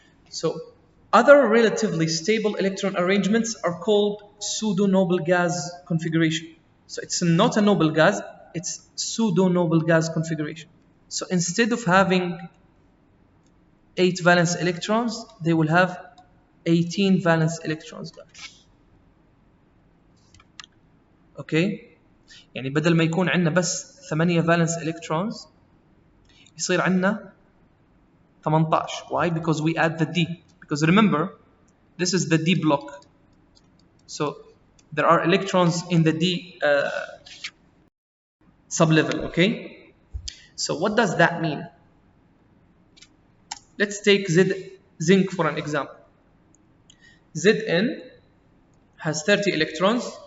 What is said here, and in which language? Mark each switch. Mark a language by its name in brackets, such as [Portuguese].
[English] So other relatively stable electron arrangements are called pseudo-noble gas configuration. So it's not a noble gas, it's pseudo-noble gas configuration. So instead of having 8 valence electrons, they will have 18 valence electrons. Okay? [Arabic] يعني بدل ما يكون عندنا بس 8 valence electrons يصير عندنا 18. [English] Why? Because we add the D. Because remember, this is the D block. So there are electrons in the D sublevel. Okay? So what does that mean? Let's take zinc for an example. Zn has 30 electrons.